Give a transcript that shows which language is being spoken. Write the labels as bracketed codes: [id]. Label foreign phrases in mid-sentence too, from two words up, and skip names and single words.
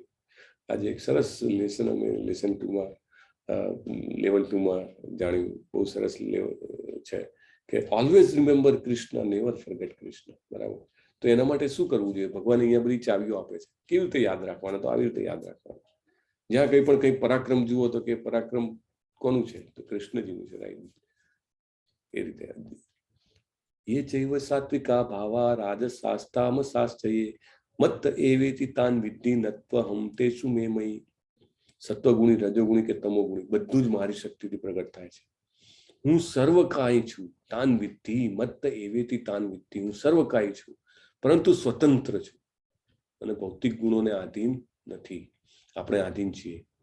[gu] આજે એક સરસ લેસન અમે લેસન 2માં લેવલ 2માં જાણ્યું, બહુ સરસ છે કે [en] always remember [gu] કૃષ્ણ, [en] never forget [gu] કૃષ્ણ, બરાબર. તો એના માટે શું કરવું જોઈએ? ભગવાન અહીંયા બધી ચાવીઓ આપે છે. કેવી રીતે યાદ રાખવાના? તો આવી રીતે યાદ રાખવાના. જ્યાં કંઈ પરાક્રમ જુઓ તો કે પરાક્રમ કોનું છે? તો કૃષ્ણજીનું છે, રાઈટ? એ રીતે [sa] ये चैव सात्विका भावा राजसास्तामसाश्चये मत्त एवेति तान विद्धि नत्वहम तेषु मे मयि. [gu] સત્વગુણી, રજોગુણી કે તમોગુણી બધું જ મારી શક્તિથી પ્રગટ થાય છે. હું સર્વકાય છું, [sa] तान विद्धि मत्त एवेति तान विद्धि. [gu] હું સર્વકાય છું પરંતુ સ્વતંત્ર છું અને ભૌતિક ગુણોને આધીન નથી. આપણે આધીન છીએ.